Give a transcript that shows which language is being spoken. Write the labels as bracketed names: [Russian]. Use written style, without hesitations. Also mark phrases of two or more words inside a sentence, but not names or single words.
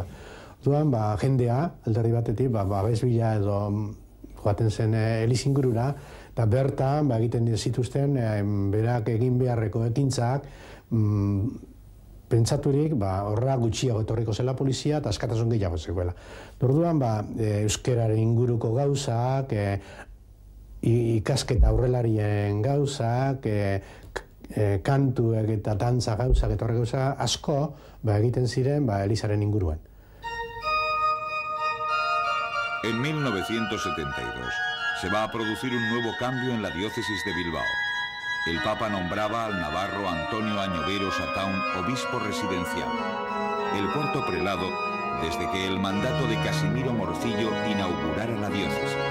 [Basque] Orduan, jendea, alderdi batetik, babes bila edo joaten zen elizingurura, eta bertan, egiten zituzten, berak egin beharreko ekintzak, pentsaturik, horra gutxiago etorriko zela polizia eta askatasun gehiago zegoela. Orduan, euskeraren inguruko gauzak, ikasketa aurrelarien gauzak, kantuek eta dantza gauzak, etorre gauza asko egiten ziren Elizaren inguruan. [Spanish] En 1972 se va a producir un nuevo cambio en la diócesis de Bilbao. El Papa nombraba al navarro Antonio Añoveros Ataun obispo residencial, el cuarto prelado desde que el mandato de Casimiro Morcillo inaugurara la diócesis.